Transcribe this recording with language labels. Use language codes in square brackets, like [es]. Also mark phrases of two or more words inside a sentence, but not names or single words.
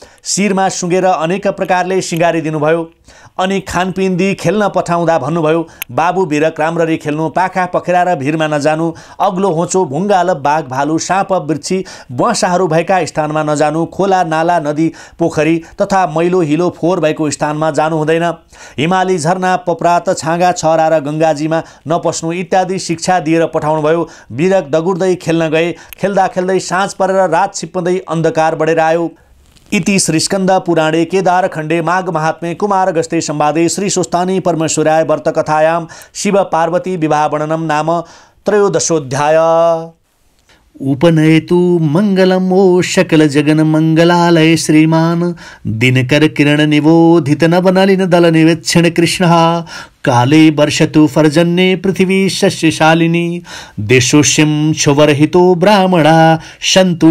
[ne] शिरमा सुँगेर अनेक प्रकारले सिँगारी दिनुभयो। अनि खानपिन दिई खेल्न पठाउँदा भन्नुभयो, बाबु बिरक राम्ररी खेल्नु, पाखा पखेरा र भिरमा नजानु, अग्लो होचो भुङ्गाल बाघ भालु साँप वृक्षी बसाहरू भएका स्थानमा नजानु, खोला नाला नदी पोखरी तथा मैलो हिलो फोहोर भएको स्थानमा जानु हुँदैन, हिमाली झरना पपरात छाँगा छहरा र गङ्गाजीमा नपस्नु इत्यादि शिक्षा दिएर पठाउनुभयो। बिरक दगुर्दै खेल्न गए। खेल्दा खेल्दै साँझ परेर रात छिप्पँदै अन्धकार बढेर आयो। [sa] इति श्रीस्कन्द पुराणे केदार खण्डे माघ महात्म्ये कुमार गस्ते संवादे श्री स्वस्थानी परमेश्वराय व्रत कथायां शिव पार्वती विवाह वर्णनम नाम त्रयोदशोऽध्याय। उपनयतु मंगलम ओ शकल जगन मंगलालय श्रीमान दिनकर किरण निबोधित नवनलिन दल निवेक्षण कृष्ण काले वर्षतु पर्जन्ये पृथिवी शस्यशालिनी देशोष्यं क्षुवरहितो ब्राह्मणा सन्तु